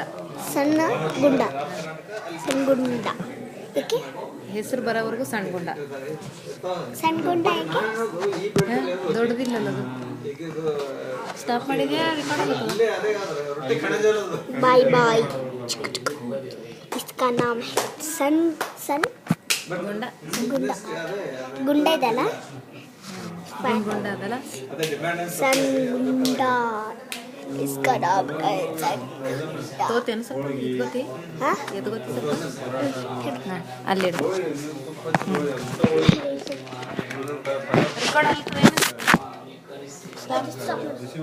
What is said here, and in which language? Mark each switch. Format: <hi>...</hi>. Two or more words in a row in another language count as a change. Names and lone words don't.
<kn>ಸಣ್ಣ ಗುಂಡ. ಸಣ್ಣ ಗುಂಡ ಯಾಕೆ? ಹೆಸರು ಬರೋವರೆಗೂ ಸಣ್ಣ ಗುಂಡ. ಸಣ್ಣ ಗುಂಡ ಯಾಕೆ? ದೊಡ್ಡದಿಲ್ಲಲ್ಲ ಅದು. ಸ್ಟಾಪ್ ಮಾಡಿದ್ಯಾ?</kn> <en>bye bye.</en> <hi>इसका नाम है सन</hi> <kn>ಗುಂಡ. ಗುಂಡ ಇದಲ್ಲ, ಗುಂಡ ಅದಲ್ಲ.</kn> <hi>सन गुंडा. इसका नाम है सन.</hi> <kn>ತೋತೇನು ಸ್ವಲ್ಪ ಎದ್ಗೋತಿ? ಎದ್ಗೋತಿ ಸ್ವಲ್ಪ. ಹಾಂ ಅಲ್ಲಿಡು. ರೆಕಾರ್ಡ್ ಆಗ್ತದೇನು?</kn>